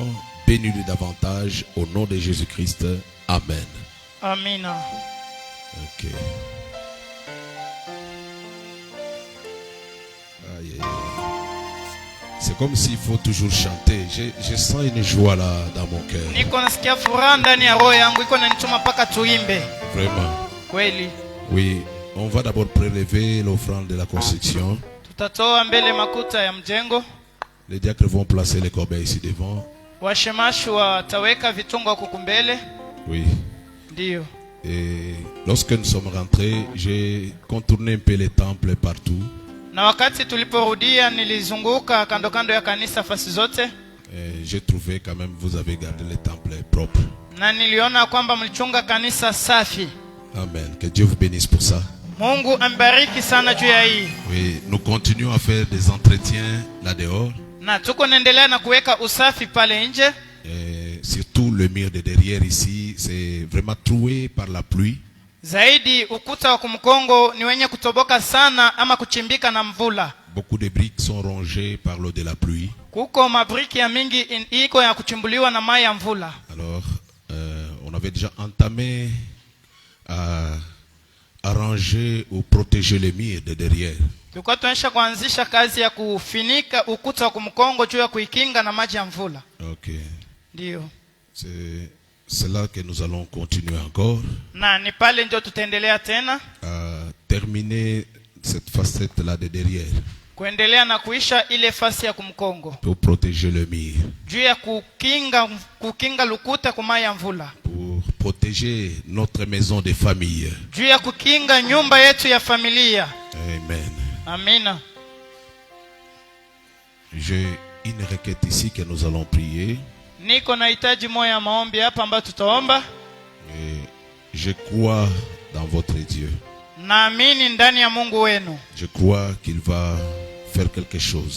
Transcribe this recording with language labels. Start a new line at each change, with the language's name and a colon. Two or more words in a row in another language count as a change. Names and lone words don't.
French: Bénis-les davantage au nom de Jésus-Christ. Amen.
Swahili: Amina.
French: Ok. Aïe, aïe, aïe. C'est comme s'il faut toujours chanter. Je sens une joie là dans mon cœur.
Swahili: Niko nasikia furaha ndani ya roho yangu, iko nanituma mpaka tuimbe.
French: Vraiment.
Swahili: Kweli.
French: Oui, on va d'abord prélever l'offrande de la construction.
Swahili: Tutatoa mbele makuta ya mjengo.
French: Les diacres vont placer les corbeilles ici devant.
Swahili: Washemashi wataweka vitungo huku mbele.
French: Oui.
Swahili: Ndio.
French: Et lorsque nous sommes rentrés, j'ai contourné un peu les temples partout.
Swahili: Na wakati tuliporudia nilizunguka kando kando ya kanisa fasi zote.
French: J'ai trouvé quand même vous avez gardé les temples propres.
Swahili: Na niliona kwamba mlichunga kanisa safi.
French: Amen. Que Dieu vous bénisse pour ça.
Swahili: Mungu ambariki sana juu ya hii.
French: Oui, nous continuons à faire des entretiens là dehors.
Swahili: Na tuko naendelea na kuweka usafi pale nje.
French: Surtout le mur de derrière ici, c'est vraiment troué par la pluie.
Swahili: Zaidi ukuta wa kumkongo ni wenye kutoboka sana ama kuchimbika na mvula.
French: Beaucoup de briques sont rongées par l'eau de la pluie.
Swahili: Kuko mabriki ya mingi iko ya kuchimbuliwa na mai ya mvula.
French: Alors, avait déjà entamé à arranger ou protéger les murs de derrière.
Swahili: Tulikuwa tunaisha kuanzisha kazi ya kufinika ukuta wa kumkongo juu ya kuikinga na maji ya mvula.
French: Ok.
Swahili: Ndio.
French: C'est là que nous allons continuer encore.
Swahili: Na ni pale ndio tutaendelea tena.
French: Terminer cette facette là de derrière.
Swahili: Kuendelea na kuisha ile fasi ya kumkongo.
French: Pour protéger le mur.
Swahili: Juu ya kukinga lukuta kwa maji ya mvula.
French: Pour protéger notre maison de famille.
Swahili: Juu ya kukinga nyumba yetu ya familia.
French: Amen.
Swahili: Amina.
French: J'ai une requête ici que nous allons prier.
Swahili: Niko na hitaji moja ya maombi hapa ambayo tutaomba.
French: Je crois dans votre Dieu.
Swahili: Naamini ndani ya Mungu wenu.
French: Je crois qu'il va faire quelque chose.